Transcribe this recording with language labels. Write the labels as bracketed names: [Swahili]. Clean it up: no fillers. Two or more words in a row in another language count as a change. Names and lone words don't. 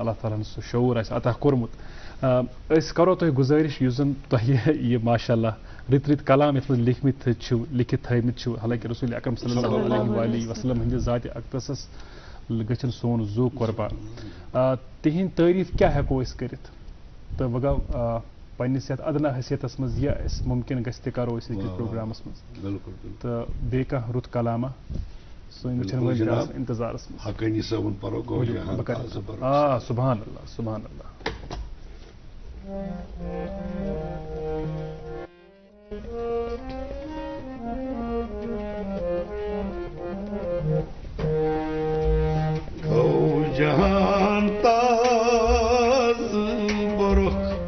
[Kashmiri] اللہ تعالیٰ سہ شعور آسہِ عطا کوٚرمُت أسۍ کرو تۄہہِ گُزٲرِش یُس زن تۄہہِ یہِ ماشاء اللہ رٕتۍ رٕتۍ کلام یتھ منٛز لیکھِتھ تھٲیمٕتۍ چھِو حالانکہِ رسول اکرم صلی اللہ علیہ وسلم ہٕنٛدِ ذاتِ اقدسس گژھن سون زو قربان تِہنٛدۍ تعریٖف کیٛاہ ہٮ۪کو أسۍ کٔرِتھ تہٕ وۄنۍ گوٚو پننِس یتھ ادنا حیثیتس منٛز یہِ اَسہِ مُمکِن گژھِ تہِ کرو أسۍ أکِس پروگرامس منٛز تہٕ بیٚیہِ کانٛہہ رُت کلامہ سٲنۍ وٕچھن وٲلۍ چھِ آسان انتظارس منٛز حقانی صٲبُن پرو گوٚو [Arabic] سبحان اللہ سبحان اللہ گو جہان تاز برخ